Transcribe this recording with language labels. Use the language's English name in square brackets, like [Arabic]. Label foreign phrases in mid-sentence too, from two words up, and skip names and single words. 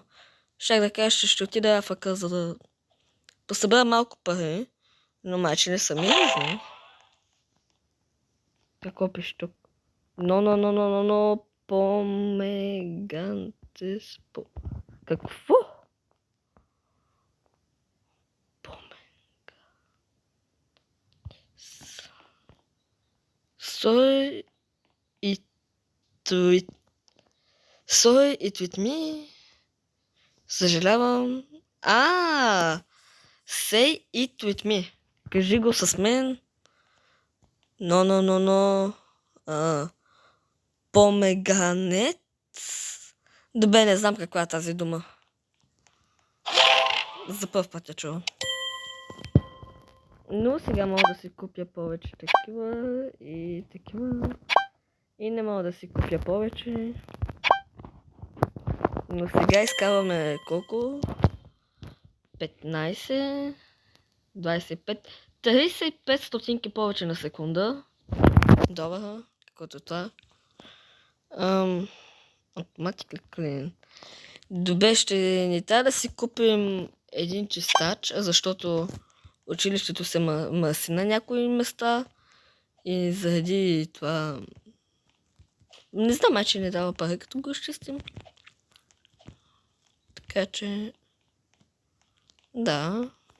[Bulgarian] Щях да кажа, че ще отида Афака, за да посъбера малко пари. Но майче не са ми нужни. Какво пише тук? Но, помегантес по... Какво? [English] Sorry it with me. [Bulgarian] Съжалявам. [English] Say it with me. [Bulgarian] Кажи го с мен. Но. Помеганец. Добре, не знам каква е тази дума. За първ път я чувам. Но сега мога да си купя повече такива и такива. И не мога да си купя повече. Но сега изкарваме колко? 15, 25, 35 стотинки повече на секунда. Добре, каквото е това. [English] Automatic clean. [Bulgarian] Добре, ще ни трябва да си купим един чистач, защото училището се мърси на някои места и заради това... Не знам, че не дава пари, като го изчистим. Така че... Да.